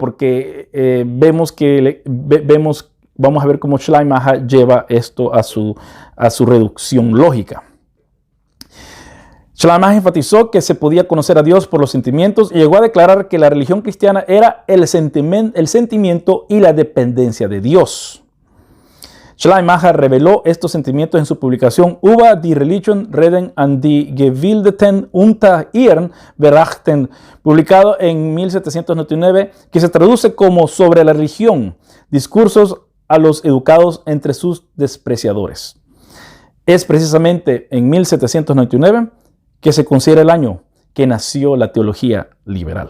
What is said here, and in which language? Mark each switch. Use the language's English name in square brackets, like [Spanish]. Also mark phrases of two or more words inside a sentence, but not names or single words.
[Spanish] Porque vamos a ver cómo Schleiermacher lleva esto a su reducción lógica. Schleiermacher enfatizó que se podía conocer a Dios por los sentimientos y llegó a declarar que la religión cristiana era el sentimiento y la dependencia de Dios. Schleiermacher reveló estos sentimientos en su publicación Über die Religion reden und die Gewildeten unter ihren Betrachten, publicado en 1799, que se traduce como Sobre la religión, discursos a los educados entre sus despreciadores. Es precisamente en 1799 que se considera el año que nació la teología liberal.